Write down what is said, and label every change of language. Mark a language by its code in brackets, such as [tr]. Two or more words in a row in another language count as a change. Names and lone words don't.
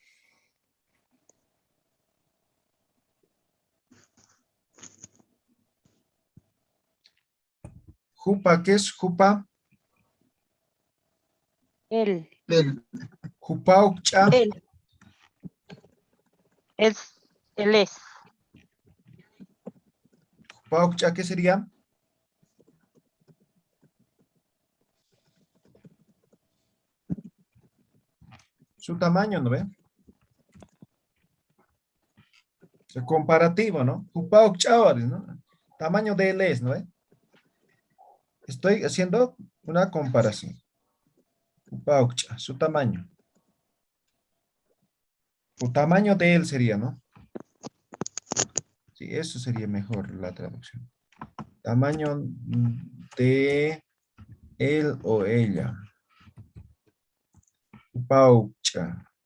[es] Jupa, ¿qué es jupa? Él. [ay] Jupa ukcha. [es] Él. Él es. [ay] Jupa ukcha, [es] ¿qué sería? Su tamaño, ¿no ve? O sea, comparativo, ¿no? [ay] Jupa ukcha, [es] ¿no? Tamaño de él es, ¿no ve? Estoy haciendo una comparación. [ay] Jupa ukcha, [es] su tamaño. O tamaño de él sería, ¿no? Sí, eso sería mejor la traducción. Tamaño de él o ella. Paucha.